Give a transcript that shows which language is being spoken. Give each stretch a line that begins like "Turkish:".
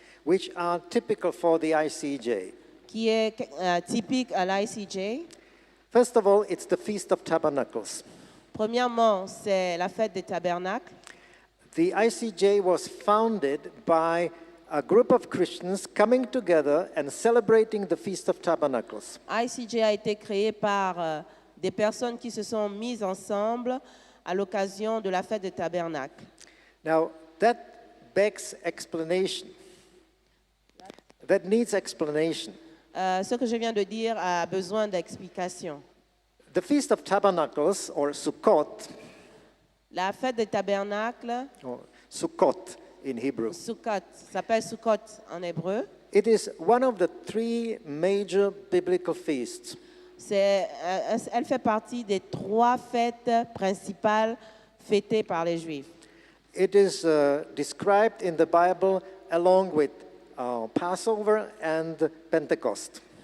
English: which are typical for the ICJ.
French: qui est typique à l'ICJ.
English: First of all, it's the Feast of Tabernacles.
French: Premièrement, c'est la fête des tabernacles.
English: The ICJ was founded by a group of Christians coming together and celebrating the Feast of Tabernacles.
French: ICJ a été créé par des personnes qui se sont mises ensemble à l'occasion de la fête des tabernacles.
English: Now, that begs explanation. That needs explanation.
French: Ce que je viens de dire a besoin d'explication.
English: The Feast of Tabernacles, or Sukkot,
French: La fête des tabernacles,
English: or Sukkot in Hebrew,
French: Sukkot, s'appelle Sukkot en hébreu.
English: it is one of the three major biblical feasts.
French: Elle fait partie des 3 fêtes principales fêtées par les Juifs.
English: It is described in the Bible along with Passover and Pentecost.